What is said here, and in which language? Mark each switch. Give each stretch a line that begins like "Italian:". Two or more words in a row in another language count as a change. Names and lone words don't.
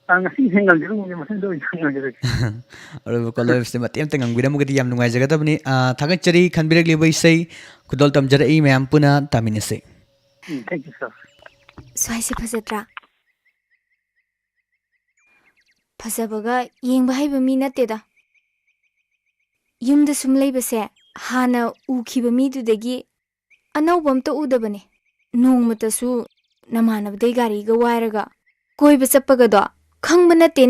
Manipuri: ngasi ngangjiru mo masin do ngangjiru ꯑꯔꯣꯏꯕ ꯀꯣꯂꯔ ꯋꯦꯕꯁꯦ ꯃꯇꯦꯛ ꯑꯃꯇ ꯉꯪꯕꯤꯔꯝꯃꯒꯗꯤ ꯌꯥꯝ ꯅꯨꯡꯉꯥꯏꯖꯒꯗꯕꯅꯤ ꯊꯥꯒꯠꯆꯔꯤ ꯈꯟꯕꯤꯔꯛꯂꯤꯕ ꯏꯁꯩ ꯈꯨꯗꯣꯜ ꯇꯝꯖꯔꯛꯏ ꯃꯌꯥꯝ ꯄꯨꯟꯅ ꯇꯥꯃꯤꯟꯅꯁꯤ
English: thank you sir
Manipuri: ꯁ꯭ꯋꯥꯏꯁꯦ ꯐꯖꯗ꯭ꯔꯥ ꯐꯖꯕꯒ ꯌꯦꯡꯕ ꯍꯩꯕ ꯃꯤ ꯅꯠꯇꯦꯗ ꯌꯨꯝꯗ ꯁꯨꯝ ꯂꯩꯕꯁꯦ ꯍꯥꯟꯅ ꯎꯈꯤꯕ ꯃꯤꯗꯨꯗꯒꯤ ꯑꯅꯧꯕ ꯑꯝꯇ ꯎꯗꯕꯅꯦ ꯅꯣꯡꯃꯇꯁꯨ ꯅꯃꯥꯟꯅꯕꯗꯩ ꯒꯥꯔꯤꯒ ꯋꯥꯏꯔꯒ ꯀꯣꯏꯕ ꯆꯠꯄꯒꯗꯣ ꯈꯪꯕ ꯅꯠꯇꯦꯅꯦ